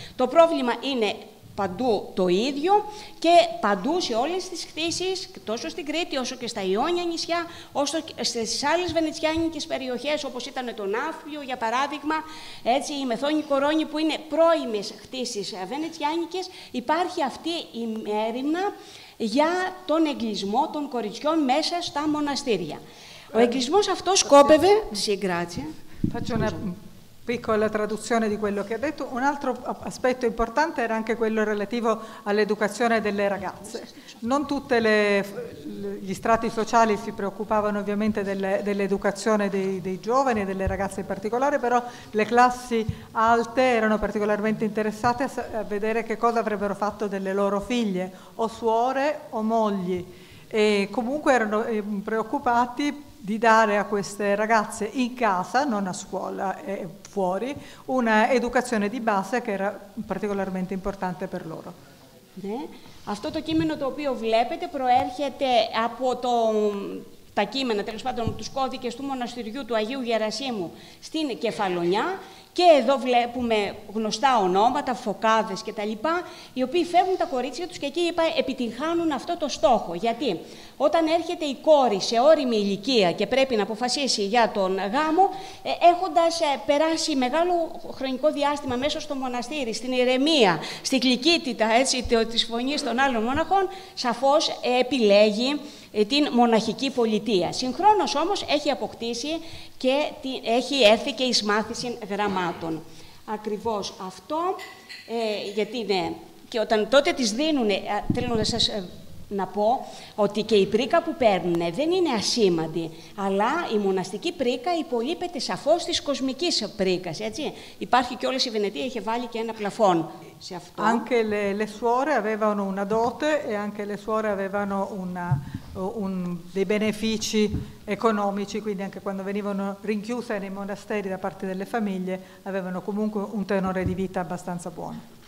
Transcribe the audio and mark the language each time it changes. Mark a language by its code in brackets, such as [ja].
[el] Το πρόβλημα είναι παντού το ίδιο και παντού σε όλες τις κτήσεις, τόσο στην Κρήτη όσο και στα Ιόνια νησιά, όσο και στις άλλες βενετσιάνικες περιοχές όπως ήταν το Ναύπλιο για παράδειγμα, έτσι, η Μεθόνη Κορώνη που είναι πρώιμες κτήσεις βενετσιάνικες, υπάρχει αυτή η μέριμνα για τον εγκλισμό των κοριτσιών μέσα στα μοναστήρια. Ο εγκλισμός αυτός σκόπευε... [it] Faccio una piccola traduzione di quello che ha detto. Un altro aspetto importante era anche quello relativo all'educazione delle ragazze. Non tutti gli strati sociali si preoccupavano ovviamente dell'educazione dei giovani e delle ragazze in particolare, però le classi alte erano particolarmente interessate a vedere che cosa avrebbero fatto delle loro figlie, o suore o mogli, e comunque erano preoccupati di dare a queste ragazze in casa, non a scuola e fuori, una educazione di base che era particolarmente importante per loro. [el] Αυτό το κείμενο το οποίο βλέπετε προέρχεται από τα κείμενα, τέλος πάντων, από τους κώδικες του μοναστηριού του Αγίου Γερασίμου στην Κεφαλονιά. Και εδώ βλέπουμε γνωστά ονόματα, Φωκάδες κτλ. Οι οποίοι φέρνουν τα κορίτσια τους και εκεί επιτυγχάνουν αυτό το στόχο. Γιατί όταν έρχεται η κόρη σε ώριμη ηλικία και πρέπει να αποφασίσει για τον γάμο, έχοντας περάσει μεγάλο χρονικό διάστημα μέσα στο μοναστήρι, στην ηρεμία, στη γλυκύτητα της φωνής των άλλων μοναχών, σαφώς επιλέγει την μοναχική πολιτεία. Συγχρόνως όμως έχει αποκτήσει και έχει έρθει και εις μάθηση γραμμάτων. Ακριβώς αυτό, γιατί είναι, και όταν τότε τις δίνουν, θέλω να σας να πω ότι και η πρίκα που παίρνουν δεν είναι ασήμαντη, αλλά η μοναστική πρίκα υπολείπεται σαφώς της κοσμικής πρίκας, έτσι. Υπάρχει και όλες η Βενετία είχε βάλει και ένα πλαφόν σε αυτό. [it] Anche le suore avevano una dote e anche le suore avevano dei benefici economici, quindi anche quando venivano rinchiuse nei monasteri da parte delle famiglie avevano comunque un tenore di vita abbastanza buono.